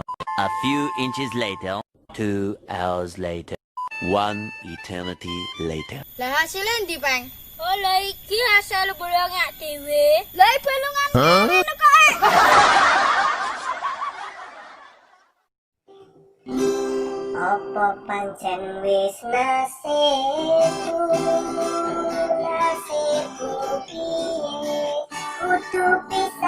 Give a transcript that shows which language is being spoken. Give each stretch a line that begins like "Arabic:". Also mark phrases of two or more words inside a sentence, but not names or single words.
English: A few inches later. 2 hours later. One eternity later.
Javanese: Lah hasilnya ndi, Peng? Oh, lah iki hasil bolongak dhewe. Lah bolongan ngene kok. Apa pancen wis nasibku piye kudu